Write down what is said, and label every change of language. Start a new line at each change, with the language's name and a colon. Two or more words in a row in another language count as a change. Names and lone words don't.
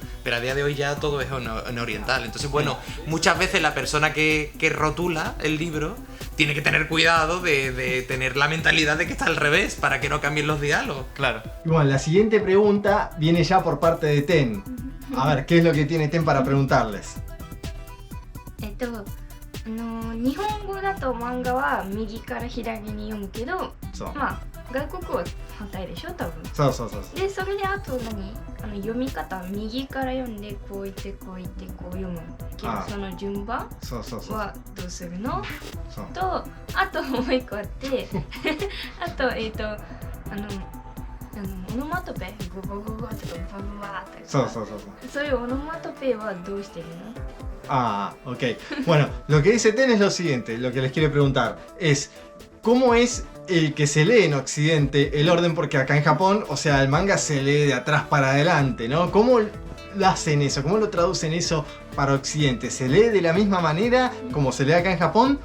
Spanish: Pero a día de hoy ya todo es en oriental. Entonces, bueno, muchas veces la persona que rotula el libro tiene que tener cuidado de tener la mentalidad de que está al revés para que no cambien los diálogos. Claro. Y bueno, la siguiente pregunta viene ya por parte de Ten. A ver, ¿qué es lo que tiene Ten para preguntarles?
Japanese: 日本語だと漫画は右から左に読むけど、そうまあ外国は反対でしょ多分。そうそうそうそう。でそれであと読み方右から読んでこう言ってこう言ってこう読むけどああその順番そうそうそう。はどうするのそうとあともう一個あってあとオノマトペゴゴゴゴとかバババとかそうそうそうそう。そういうオノマトペはどうしてるの Ah, ok.
Spanish: Bueno, lo que dice Ten es lo siguiente, lo que les quiero preguntar es ¿cómo es el que se lee en Occidente el orden? Porque acá en Japón, o sea, el manga se lee de atrás para adelante, ¿no? ¿Cómo lo hacen eso? ¿Cómo lo traducen eso para Occidente? ¿Se lee de la misma manera como se lee acá en Japón?